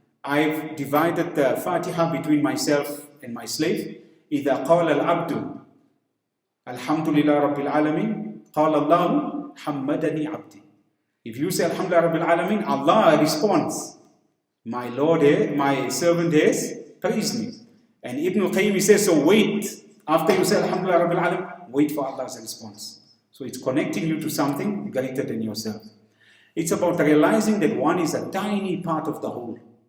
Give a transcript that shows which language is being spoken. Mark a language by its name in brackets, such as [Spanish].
[English] I've divided the Fatiha between myself and my slave. [Arabic] إِذَا قَالَ الْعَبْدُ Alhamdulillah Rabbil Alamin, قَالَ اللَّهُ حَمَّدَنِي عَبْدِي. [English] If you say Alhamdulillah Rabbil Alamin, Allah responds, my Lord, my servant has praised me. And Ibn al-Qayyim says, so wait, after you say Alhamdulillah Rabbil Alamin, wait for Allah's response. So it's connecting you to something greater than yourself. It's about realizing that one is a tiny part of the whole.